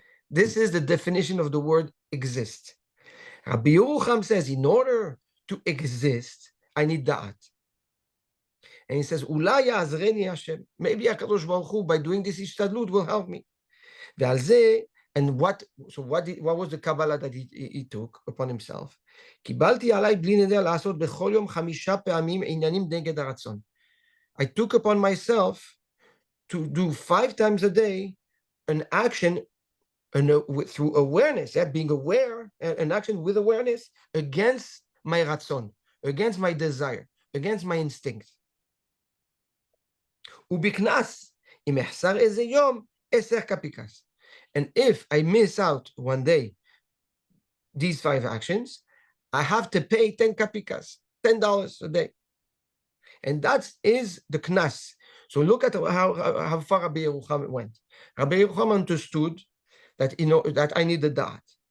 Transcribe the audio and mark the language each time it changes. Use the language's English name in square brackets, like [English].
[English] This is the definition of the word exist. Rabbi Yerucham says, in order to exist, I need da'at. And he says, [Hebrew] Ulai ya'azreni Hashem. [English] Maybe HaKadosh Baruch Hu, by doing this ishtadlut, will help me. And what was the Kabbalah that he took upon himself? [Hebrew] קיבלתי עליי בלי נדר לעשות בכל יום 5 פעמים עניינים נגד הרצון. [English] I took upon myself to do 5 times a day an action through awareness, being aware, an action with awareness against my ratzon, against my desire, against my instinct. [Hebrew] ובקנס, אם אחסר איזה יום, 10 קפיקס. [English] And if I miss out one day these 5 actions, I have to pay 10 kapikas, $10 a day. And that is the knas. So look at how far Rabbi Yerucham went. Rabbi Yerucham understood that, that I need the da'at.